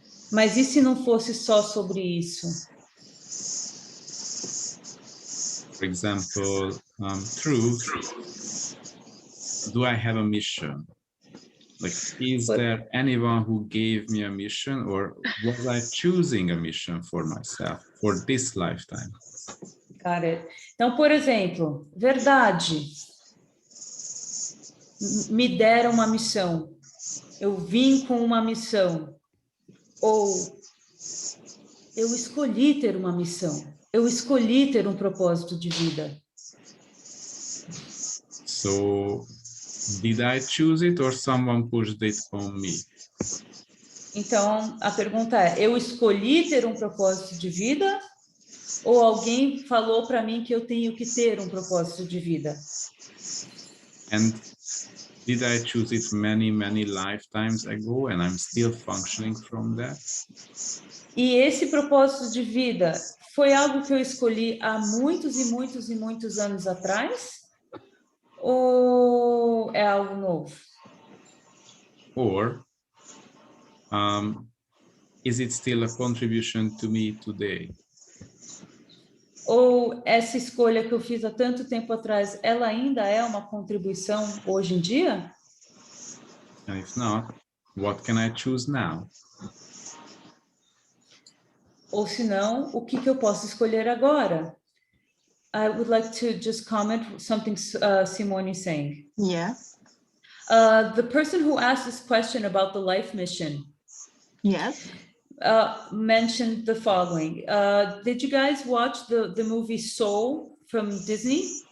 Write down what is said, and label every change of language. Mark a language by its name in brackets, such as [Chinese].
[Portuguese] Mas e se não fosse só sobre isso? [English] For example, truth, do I have a mission? Like, is there anyone who gave me a mission, or was I choosing a mission for myself for this lifetime? Got it. [Portuguese] Então, por exemplo, verdade. Me deram uma missão. Eu vim com uma missão. Ou eu escolhi ter uma missão. Eu escolhi ter um propósito de vida. [English] So, did I choose it or someone pushed it on me? [Portuguese] Então, a pergunta é, eu escolhi ter um propósito de vida ou alguém falou para mim que eu tenho que ter um propósito de vida? [English] And did I choose it many lifetimes ago and I'm still functioning from that? [Portuguese] E esse propósito de vida foi algo que eu escolhi há muitos anos atrás? Ou é algo novo? [English] Or is it still a contribution to me today? [Portuguese] Ou essa escolha que eu fiz há tanto tempo atrás, ela ainda é uma contribuição hoje em dia? [English] And if not, what can I choose now? [Portuguese] Ou se não, o que eu posso escolher agora? [English] I would like to just comment something Simone is saying. Yeah. The person who asked this question about the life mission, Yes. mentioned the following. Did you guys watch the movie Soul from Disney?